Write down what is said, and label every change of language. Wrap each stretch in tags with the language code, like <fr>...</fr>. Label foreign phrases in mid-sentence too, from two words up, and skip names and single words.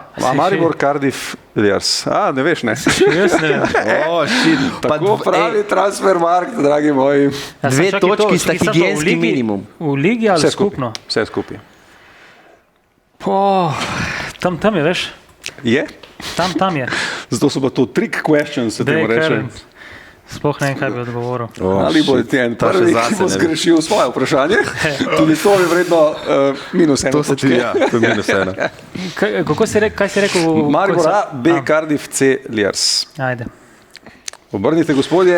<sl>Maribor, Cardiff, Liers. Ne veš, ne? Jaz ne vem. Tako pravi Transfermarkt, dragi moji. Dve točki sta higienski minimum. V ligi ali skupno? Vse skupaj. Tam je, veš? Je? Tam je. Zato so pa to</sl> <en>trick questions,</en> <sl>se temu reče. Sploh ne vem, kaj bi odgovoril. Ali bo Etienne prvi, ki bo zgrešil svoje vprašanje? Tudi to je vredno minus ena. To se ti, ja, to je minus ena. Kaj si rekel? Maribor A, B, Cardiff, C, Liers. Ajde. Obrnite, gospodje.</sl>